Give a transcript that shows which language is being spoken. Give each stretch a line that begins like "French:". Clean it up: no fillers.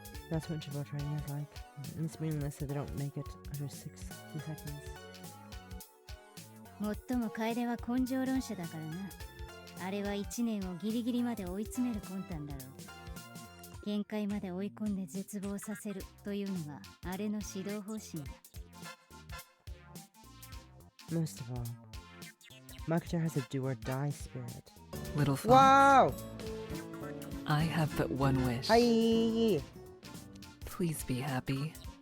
English: That's what interval training is like. And it's meaningless if they don't make it under 60 seconds.
Japanese: 最も楓は根性論者だからな。あれは1年をギリギリまで追い詰める魂胆だろう。限界まで追い込んで絶望させるというのがあれの指導方針だ。
English: Most of all, Makidera has a do-or-die spirit. Little fox. Wow! I have but one wish. Hi! Please be happy.